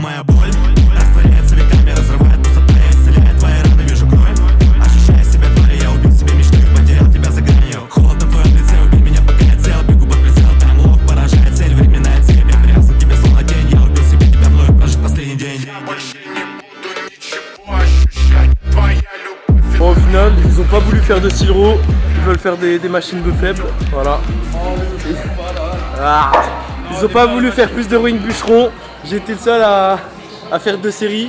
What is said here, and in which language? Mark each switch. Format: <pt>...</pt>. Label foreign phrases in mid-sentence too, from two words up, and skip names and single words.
<ru>Моя боль растворяется веками, разрывает пустота, я исцеляет твои раны, вижу кровь. Ощущая себя тварью, я убил себе мечту и потерял тебя за гранью. Холодно в твоем лице, убей меня, пока я цел. Бегу под прицел, таймлок поражает цель. Временная цель, я прятался к тебе словно тень. Я убил себе тебя вновь, прожить последний день.</ru> <fr>Bon, au final, ils ont pas voulu faire de Silro, ils veulent faire des machines de faibles. Voilà. Ah. Ils ont pas voulu faire plus de rowing bûcheron. J'ai été le seul à faire 2 séries.</fr>